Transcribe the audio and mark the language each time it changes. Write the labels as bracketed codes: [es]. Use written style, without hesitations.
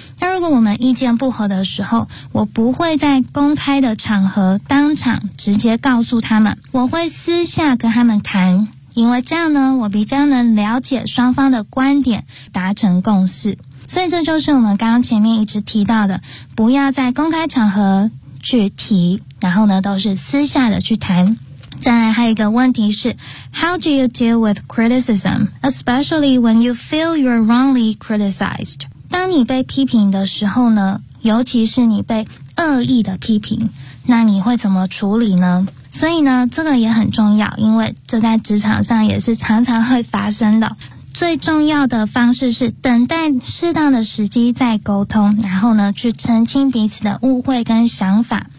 [zh] 那如果我们意见不合的时候，我不会在公开的场合当场直接告诉他们，我会私下跟他们谈，因为这样呢，我比较能了解双方的观点，达成共识。所以这就是我们刚刚前面一直提到的，不要在公开场合去提，然后呢，都是私下的去谈。再来还有一个问题是 [en] How do you deal with criticism, especially when you feel you're wrongly criticized? [zh] 当你被批评的时候呢，尤其是你被恶意的批评，那你会怎么处理呢？所以呢，这个也很重要，因为这在职场上也是常常会发生的。最重要的方式是等待适当的时机再沟通，然后呢，去澄清彼此的误会跟想法。